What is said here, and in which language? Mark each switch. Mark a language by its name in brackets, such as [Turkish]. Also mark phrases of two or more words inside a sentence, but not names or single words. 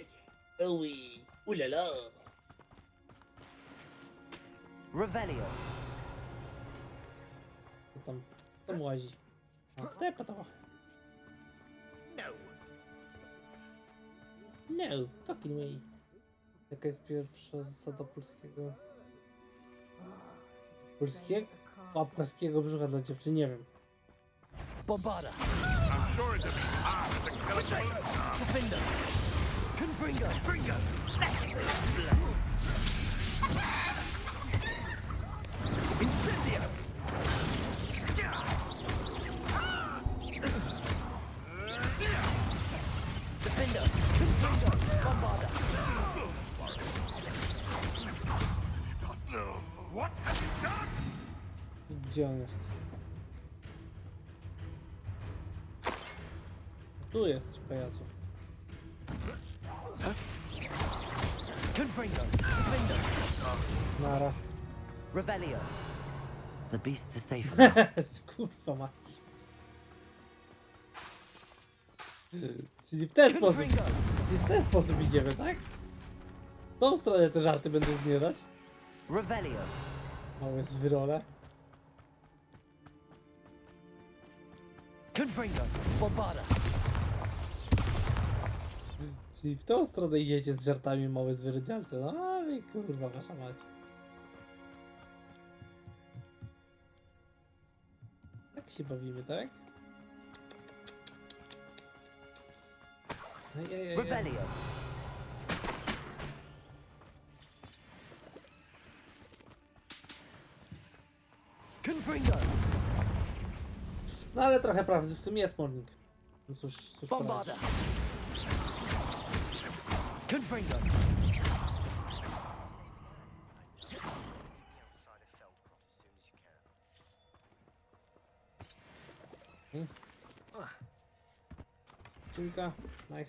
[Polish] Oj. Ulala. Revelio. Co tam łazi? A, te patowa. No. No, [English] fucking way. [Polish] Jaka jest pierwsza zasada polskiego? Polskiego? A, polskiego brzucha dla dziewczyn, nie wiem. Bombarda. [English] I'm sure it'd be hard to kill a Defender. [Polish] Confringo. Confringo. Incendio. Defender. Confringo. Bombarda. [English] What have you done? [Polish] Gdzie on jest? Tu jesteś, pajacu. Confringo. Defender. Nara. Revelio. [English] The beasts are safe now. [Polish] Kurwa mać. Czyli w ten sposób. Czyli w ten sposób idziemy, tak? W tą stronę te żarty będą zmierzać. Revelio. Małe zwyrole. Confringo. Bombarda. Czyli w tą stronę idziecie z żartami, małe zwyrydialce. No i kurwa, wasza mać. Tak się bawimy, tak? Revelio. Confringo. No ale trochę prawdy w tym jest, Morning. No cóż Bombarda. Confringo. Kilka. Nice.